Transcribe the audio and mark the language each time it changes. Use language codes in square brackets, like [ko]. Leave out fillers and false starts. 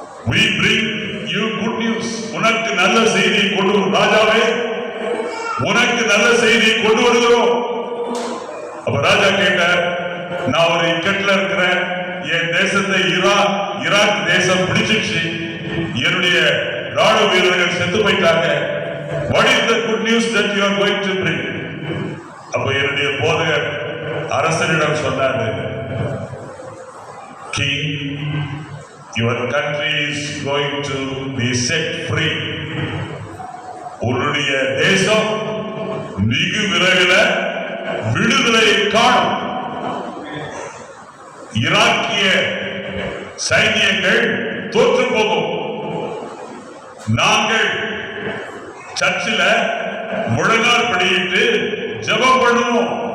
[en] We bring you good news. [ta] உனக்கு நல்ல செய்தி கொண்டு ராஜாவே, உனக்கு நல்ல செய்தி கொண்டு வருகிறோம். அப்ப ராஜா கேட்டார், நான் ஒரு இக்கட்ல இருக்கிறேன், என் தேசத்தை ஈராக் தேசம் பிடிச்சிச்சு, என்னுடைய ராணுவ வீரர்கள் செத்து போயிட்டாங்க. [en] What is the good news that you are going to bring? [ta] அப்ப என்னுடைய போதகர் அரசனிடம் சொன்னாரு, [en] King, your country is going to be set free. [ta] உன்னுடைய தேசம் மிகு விரைவில் விடுதலை காணும். ஈராக்கிய சைனியங்கள் தோற்று போகும். நாங்கள் சர்ச்சில் முழங்கால் படியிட்டு ஜெபம் பண்ணுவோம்.